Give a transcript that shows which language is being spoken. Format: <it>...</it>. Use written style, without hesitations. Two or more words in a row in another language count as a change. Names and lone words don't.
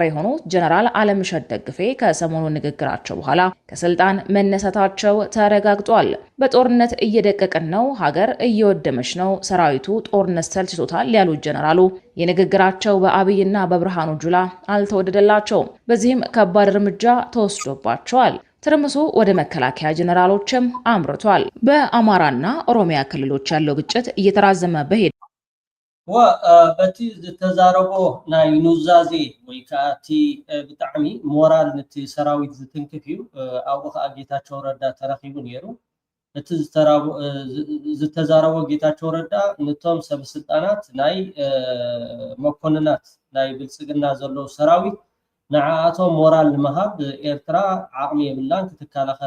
<am>የሆኑት ጀነራል አለምሸት ደግፌ ከሰሞኑ ንግግራቸው በኋላ ከስልጣን መነሳታቸው ተረጋግጧል። በጦርነት እየደቀቅን ነው፣ ሀገር እየወደመች ነው፣ ሰራዊቱ ጦርነት ሰልችቶታል ያሉት ጀነራሉ የንግግራቸው በአብይና በብርሃኑ ጁላ አልተወደደላቸውም። በዚህም ከባድ እርምጃ ተወስዶባቸዋል። ትርምሱ ወደ መከላከያ ጀነራሎችም አምርቷል። በአማራና ኦሮሚያ ክልሎች ያለው ግጭት እየተራዘመ በሄደ</am> <ti>በቲ ዝተዛረቦ ናይ ኑዛዜ ወይ ከዓ እቲ ብጣዕሚ ሞራል ነቲ ሰራዊት ዝትንክፍ እዩ። ኣብኡ ከዓ ጌታቸው ረዳ ተረኺቡ ነይሩ። እቲ ዝተዛረቦ ጌታቸው ረዳ ነቶም ሰበስልጣናት ናይ መኮንናት ናይ ብልጽግና ዘለዉ ሰራዊት ንዓኣቶም ሞራል ንምሃብ ኤርትራ ዓቕሚ የብላን ክትከላኸል</ti>